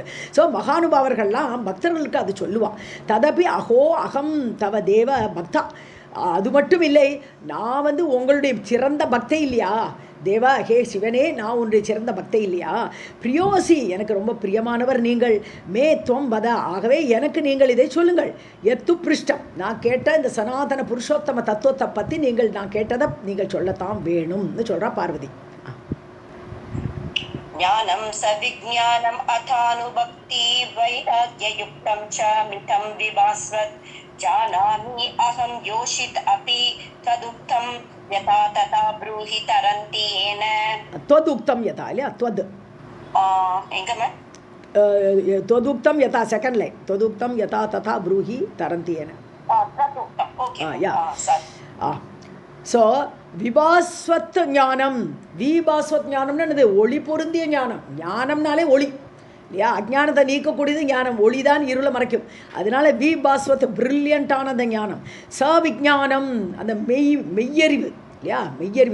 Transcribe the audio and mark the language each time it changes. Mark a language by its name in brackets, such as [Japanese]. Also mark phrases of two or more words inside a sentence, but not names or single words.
[Tamil] ஸோ மகானுபாவர்கள்லாம் பக்தர்களுக்கு அது சொல்லுவாள். [Sanskrit] तथापि अहो अहं तव देव भक्ता, [Tamil] அது மட்டும் இல்லை, நான் வந்து உங்களுடைய சிறந்த பக்தை இல்லையா தேவா, ஹே சிவனே, நான் உன்னுடைய சிறந்த பக்தை இல்லையா, பிரியோசி, எனக்கு ரொம்ப பிரியமானவர் நீங்கள், [Sanskrit] मे त्वं वद, [Tamil] ஆகவே எனக்கு நீங்கள் இதை சொல்லுங்கள், [Sanskrit] यत्तु पृष्टम्, [Tamil] நான் கேட்ட இந்த சனாதன புருஷோத்தம தத்துவத்தை பற்றி நான் கேட்டதை நீங்கள் சொல்லத்தான் வேணும்னு சொல்கிறா பார்வதி. [Sanskrit] ज्ञानं सविज्ञानम् अथानुभक्ति वैराग्ययुक्तं च मितं विभास्वत् जानामि अहं योषित अपि तदुक्तं यथा तथा ब्रूहि तरन्ति येन. त्वदुक्तं यथा இல்லையா, त्वद [Tamil] எங்கமே [Sanskrit] त्वदुक्तं यथा [English] second line, [Sanskrit] त्वदुक्तं यथा तथा ब्रूहि तरन्ति येन. तदुक्तं, [Tamil] ஓகே, ஸோ [Sanskrit] विभास्वत् ज्ञानम्, [Tamil] விபாஸ்வத் ஞானம்னு என்னது, ஒளி பொருந்திய ஞானம். ஞானம்னாலே ஒளி இல்லையா, அஜ்ஞானத்தை நீக்கக்கூடியது ஞானம், ஒளி தான் இருளை மறைக்கும். அதனால விபாஸ்வத் பிரில்லியண்டான அந்த ஞானம். [Sanskrit] स विज्ञानम्, [Tamil] அந்த மெய்யறிவு இல்லையா, மெய்யறிவு.